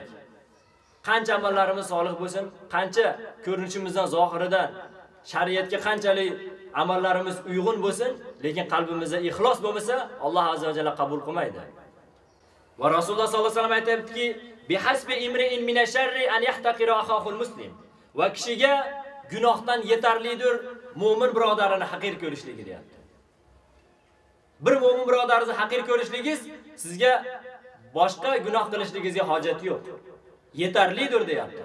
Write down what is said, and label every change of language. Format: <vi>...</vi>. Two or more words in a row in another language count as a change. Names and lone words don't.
<uz>Qancha amallarimiz solih bo'lsin, qancha ko'rinishimizdan, zohiridan, shariatga qanchalik amallarimiz uyg'un bo'lsin, lekin qalbimizda ixlos bo'lmasa, Alloh</uz> <ar>عز وجل</ar> <uz>qabul qilmaydi. Va Rasululloh</uz> <ar>صلى الله عليه وسلم</ar> <uz>aytibdiki,</uz> <ar>"بحسب امرئ من الشر أن يحقر أخاه المسلم."</ar> <uz>Va kishiga gunohdan yetarlidir mu'min birodarini haqir ko'rishligi deyapti. Bir mu'min birodaringizni haqir ko'rishligingiz sizga boshqa gunoh qilishligingizga hojat yo'q. Yetarlidir deyapti.</uz>